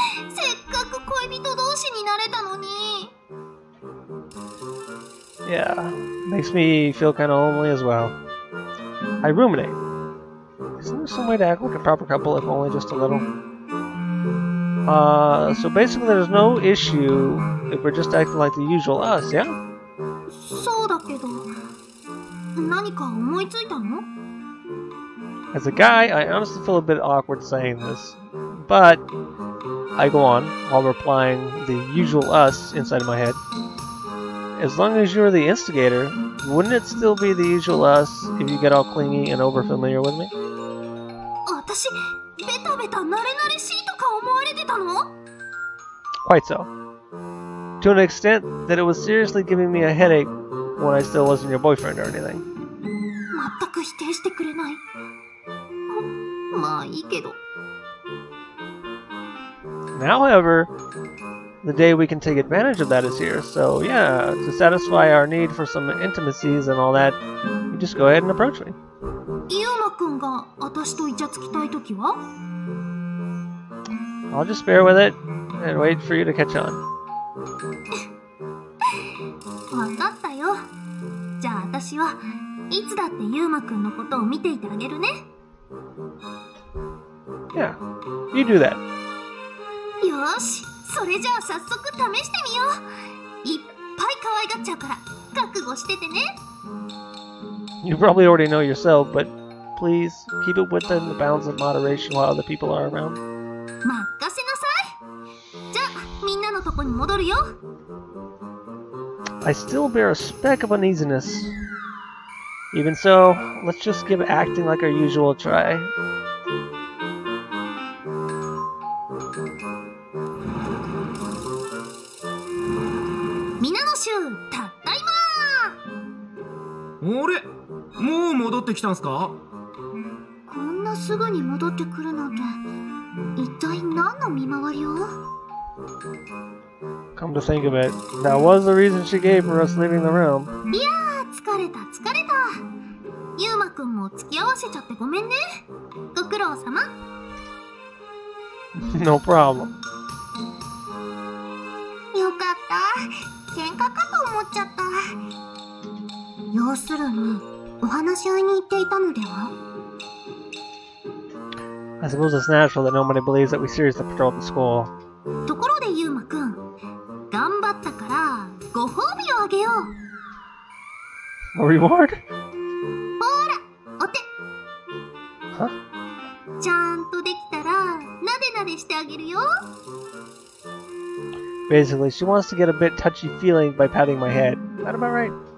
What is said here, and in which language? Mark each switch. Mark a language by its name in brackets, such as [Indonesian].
[Japanese] せっかく恋人同士になれたのに。 [English] Yeah, makes me feel kind of lonely as well. I ruminate. Isn't there some way to act like a proper couple, if only just a little? So basically there's no issue if we're just acting like the usual us, yeah? [Japanese] そうだけど、何か思いついたの？ [English] As a guy, I honestly feel a bit awkward saying this, but I go on while replying the usual us inside of my head. As long as you're the instigator, wouldn't it still be the usual us if you get all clingy and over-familiar with me? [Japanese] 私、ベタベタ慣れ慣れしいとか思われてたの？ [English] Quite so. To an extent that it was seriously giving me a headache when I still wasn't your boyfriend or anything. [Japanese] 全く否定してくれない。まあいいけど。 [English] Now, however, the day we can take advantage of that is here. So yeah, to satisfy our need for some intimacies and all that, you just go ahead and approach me. [Japanese] ユーマくんが私とイチャつきたいときは？ [English] I'll just bear with it and wait for you to catch on. [Japanese] わかったよ。じゃあ私はいつだってユーマくんのことを見ていてあげるね。 [English] Yeah, you do that. [Japanese] よし、それじゃあ早速試してみよう。いっぱい可愛がっちゃうから覚悟しててね。 [English] You probably already know yourself, but please keep it within the bounds of moderation while other people are around. [Japanese] 任せなさい。じゃあみんなのとこに戻るよ。 [English] I still bear a speck of uneasiness. Even so, let's just give acting like our usual a try. [Japanese] 皆の衆、たったいまー。あれ、もう戻ってきたんすか？こんなすぐに戻ってくるなんて、一体何の見回りを？ [English] Come to think of it, that was the reason she gave for us leaving the room. [Japanese] いやー、疲れた。ユーマくんも付き合わせちゃってごめんね。ご苦労様。 [English] No problem. [Japanese] よかった。喧嘩かと思っちゃった。要するに、お話し合いに行っていたのでは？ [English] I suppose it's natural that nobody believes that we seriously patrolled the school. [Japanese] ところでユーマくん、頑張ったからご褒美をあげよう。 [English] A reward? [Japanese] ほら、お手。 [English] Huh? [Japanese] ちゃんとできたら、なでなでしてあげるよ。 [English] Basically, she wants to get a bit touchy-feely by patting my head. That about right?